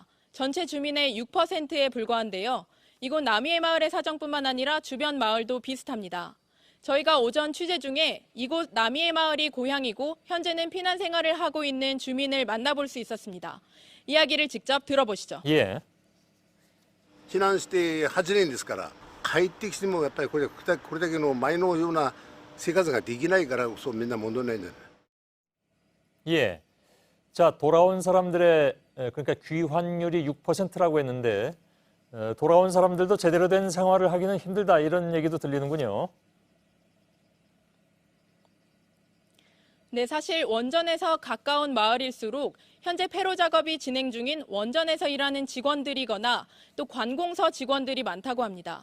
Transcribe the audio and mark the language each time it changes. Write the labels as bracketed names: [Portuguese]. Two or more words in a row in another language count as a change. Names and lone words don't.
[Korean] 전체 주민의 6%에 불과한데요. 이곳 나미에 마을의 사정뿐만 아니라 주변 마을도 비슷합니다. 저희가 오전 취재 중에 이곳 나미에 마을이 고향이고 현재는 피난 생활을 하고 있는 주민을 만나볼 수 있었습니다. 이야기를 직접 들어보시죠. 예. [Japanese] 避難して8年ですから帰ってきてもやっぱりこれだけの前のような生活ができないからそうみんな戻れないんだよ。 [Korean] 예. 자, 돌아온 사람들의 그러니까 귀환율이 6%라고 했는데 돌아온 사람들도 제대로 된 생활을 하기는 힘들다 이런 얘기도 들리는군요. 네, 사실 원전에서 가까운 마을일수록 현재 폐로 작업이 진행 중인 원전에서 일하는 직원들이거나 또 관공서 직원들이 많다고 합니다.